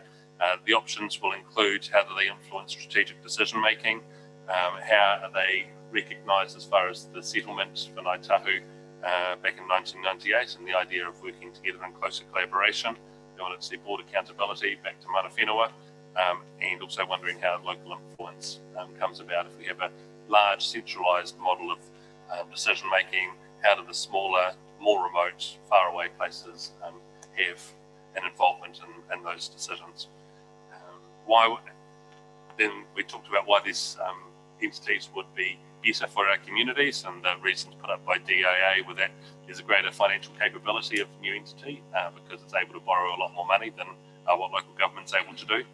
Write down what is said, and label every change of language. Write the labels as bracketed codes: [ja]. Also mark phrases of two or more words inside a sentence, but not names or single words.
[en] The options will include how do they influence strategic decision making, how are they recognised as far as the settlement for Ngāi Tahu back in 1998 and the idea of working together in closer collaboration. They wanted to see board accountability back to [mi] mana whenua, [en] and also wondering how local influence comes about. If we have a large centralised model of decision making, how do the smaller, more remote, far away places have an involvement in those decisions? Then we talked about why these entities would be better for our communities, and the reasons put up by DIA were that there's a greater financial capability of new entity because it's able to borrow a lot more money than what local government's able to do.